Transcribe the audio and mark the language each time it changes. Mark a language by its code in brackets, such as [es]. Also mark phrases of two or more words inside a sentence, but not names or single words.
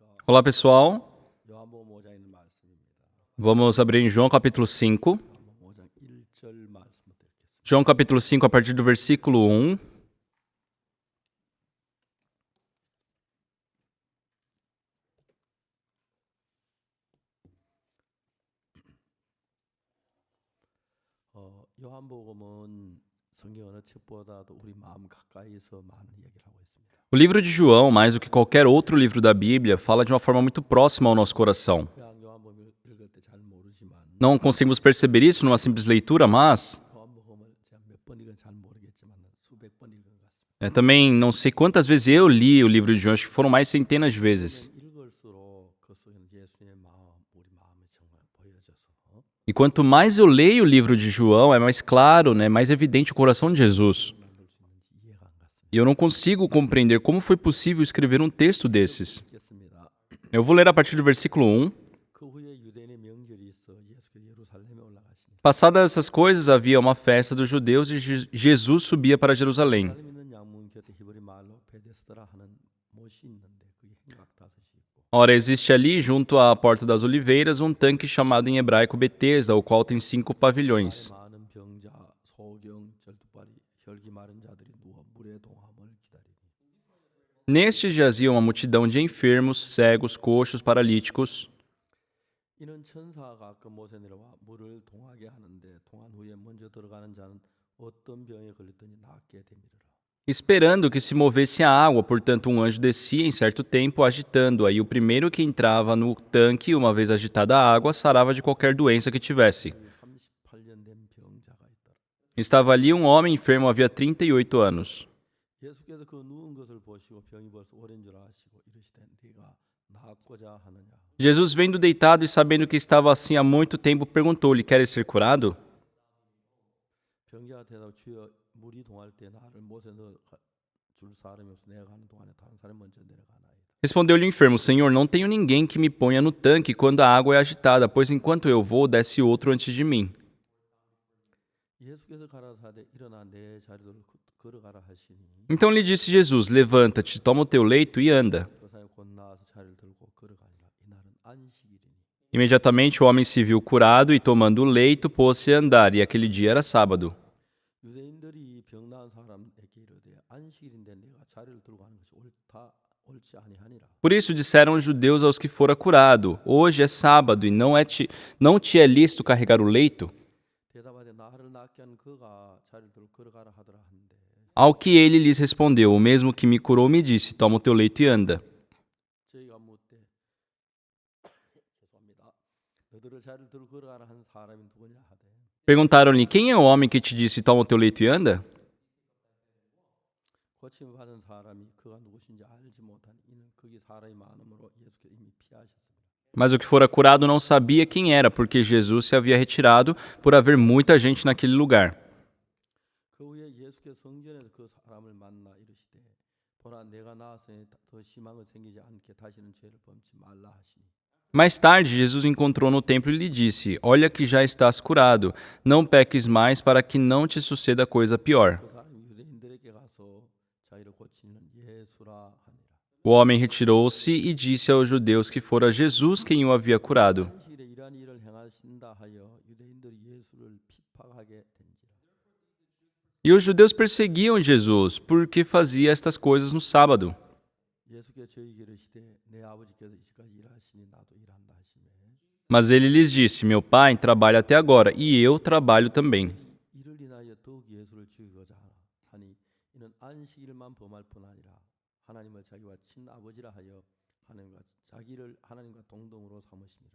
[pt] Olá, pessoal. Vamos abrir em João capítulo 5. João capítulo 5, a partir do versículo 1. [ko] 요한복음은 성경 어느 책보다도 우리 마음 가까이서 많은 얘기를 하고 있습니다. [pt] O livro de João, mais do que qualquer outro livro da Bíblia, fala de uma forma muito próxima ao nosso coração. [ko] 그냥 요한복음 읽을 때 잘 모르지만 [pt] Não conseguimos perceber isso numa simples leitura, mas [ko] 요한복음을 제가 몇 번 읽은 잘 모르겠지만 수백 번 읽은 것 같습니다. [pt] também não sei quantas vezes eu li o livro de João, acho que foram mais centenas de vezes. [ko] 읽을수록 그 속에는 예수님의 마음, 우리 마음이 정말 보여져서 [pt] E quanto mais eu leio o livro de João, é mais claro, mais evidente o coração de Jesus. [ko] 만들 수 있는지 이해가 안 갔습니다. [pt] E eu não consigo compreender como foi possível escrever um texto desses. [ko] 읽겠습니다. [pt] Eu vou ler a partir do versículo 1. [ko] 그 후에 유대인의 명절이 있어 예수께서 예루살렘에 올라가시니 [pt] Passadas essas coisas, havia uma festa dos judeus e Jesus subia para Jerusalém. [ko] 예루살렘 있는 양문 곁에 히브리 말로 베데스다라 하는 못이 있는데 그게 행각 다섯이 있고 [pt] Ora, existe ali, junto à Porta das Oliveiras, um tanque chamado em hebraico Betesda, o qual tem 5 pavilhões. [ko] 많은 병자, 소경, 절두발이, 혈기 마른 자들이 누워 물의 동함을 기다리니 [pt] Nestes jazia uma multidão de enfermos, cegos, coxos, paralíticos. [ko] 이는 천사가 그 못에 내려와 물을 동하게 하는데 동한 후에 먼저 들어가는 자는 어떤 병에 걸렸더니 낫게 되미르라. [pt] Esperando que se movesse a água, portanto um anjo descia em certo tempo, agitando. Aí o primeiro que entrava no tanque, uma vez agitada a água, sarava de qualquer doença que tivesse. [ko] 38년 된 병자가 있더라. [pt] Estava ali um homem enfermo havia 38 anos. [ko] 예수께서 그 누운 것을 보시고 병이 벌써 오랜 줄 아시고 이르시되 네가 낫고자 하느냐. [pt] Jesus, vendo deitado e sabendo que estava assim há muito tempo, perguntou-lhe: Queres ser curado? [ko] 병자가 대답 주여 물이 동할 때 나를 못에 넣어 줄 사람이 없어 내가 가는 동안에 다른 사람이 먼저 내려가나이다. [pt] Respondeu-lhe o enfermo: Senhor, não tenho ninguém que me ponha no tanque quando a água é agitada, pois enquanto eu vou, desce outro antes de mim. [ko] 예수께서 가라사대 일어나 내 자리로 걸어가라 하시니 [pt] Então lhe disse Jesus: Levanta-te, toma o teu leito e anda. [ko] 그 사람이 곧 나와서 자리를 들고 걸어가니라. 이날은 안식일이니 [pt] Imediatamente o homem se viu curado e, tomando o leito, pôs-se a andar, e aquele dia era sábado. [ko] 유대인들이 병 나은 사람에게 이르되 안식일인데 내가 자리를 들고 하는 것이 옳지 아니하니라. [pt] Por isso disseram os judeus aos que fora curado: Hoje é sábado e não te é lícito carregar o leito? [ko] 대답하되 나를 낫게 한 그가 자리를 들고 걸어가라 하더라 하는데 [pt] Ao que ele lhes respondeu: O mesmo que me curou me disse: Toma o teu leito e anda. [ko] 저희가 묻되 죄송합니다. 너희를 자리를 들고 걸어가라 한 사람이 누구냐 하되 [pt] Perguntaram-lhe: Quem é o homem que te disse: Toma o teu leito e anda? [ko] 고침을 받은 사람이 그가 누구신지 알지 못하니 이는 거기 사람이 많음으로 예수께서 이미 피하셨습니다. [pt] Mas o que fora curado não sabia quem era, porque Jesus se havia retirado por haver muita gente naquele lugar. [ko] 그 후에 예수께서 성전에서 그 사람을 만나 이르시되 보라 내가 나았으니 더 심한 것 생기지 않게 다시는 죄를 범치 말라 하시니 [pt] Mais tarde, Jesus o encontrou no templo e lhe disse: Olha que já estás curado, não peques mais para que não te suceda coisa pior. [ko] 그 사람이 유대인들에게 가서 자기를 고치는 예수라 하니라. [pt] O homem retirou-se e disse aos judeus que fora Jesus quem o havia curado. [ko] 안식일에 이러한 일을 행하신다 하여 유대인들이 예수를 핍박하게 된지라. [pt] E os judeus perseguiam Jesus porque fazia estas coisas no sábado. [ko] 예수께서 저희에게 이르시되 내 아버지께서 이제까지 일하시니 나도 일한다 하시매 [pt] Mas ele lhes disse: Meu pai trabalha até agora e eu trabalho também. [ko] 이를 인하여 더욱 예수를 죽이고자 하니 이는 안식일만 범할 뿐 아니라 하나님을 자기와 친아버지라 하여 자기를 하나님과 동등으로 삼으시니라.